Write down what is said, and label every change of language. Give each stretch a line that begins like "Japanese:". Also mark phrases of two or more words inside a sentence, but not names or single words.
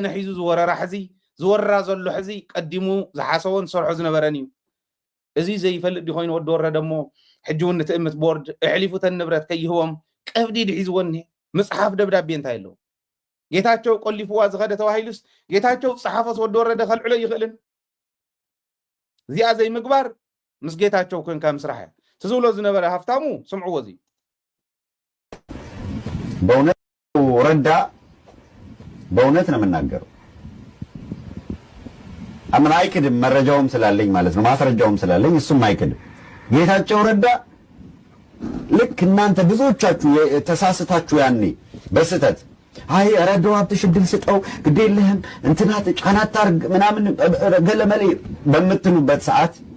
Tigrinya: ሒዙ ዝወረራ ሕዚ ዝወራ ዘሎ ሕዚ ቀዲሙ ዝሓሰቦን ሰርሖ ዝነበረን እዩ እዚ ዘይፈልጥ ዲኾይኑ ወዲ ወረደ እሞ ሕጂውን ትእምት ቦርድ እሕሊፉ ተን ንብረት ከይህቦም ቀብዲ ድሒዝዎን መፅሓፍ ደብዳቤ እንታይ ኣለዎ ጌታቸው ቆሊፍዋ ዝኸደ ተባሂሉስ ጌታቸው ጸሓፈስ ወዲ ወረደ ከልዕሎ ይኽእልን እዚኣ ዘይምግባር ምስ ጌታቸው ኮንካ ምስራሕ ትዝብሎ ዝነበረ ሃፍታሙ ስምዕዎ እዚ
Amharic: በእውነት ረዳ በእውነት ነው የምናገረው አምን አይክድም መረጃውም ስላለኝ ማለት ነው ማስረጃውም ስላለኝ እሱም አይክድም ጌታቸው ረዳ ልክ እናንተ ብዙዎቻችሁ ተሳስታችሁ ያኔ በስተት አይ ረዳው ሀብትሽ ድል ስጠው ግዴለህም እንትናት ጫናት አርግ ምናምን ገለመሌ በምትሉበት ሰዓት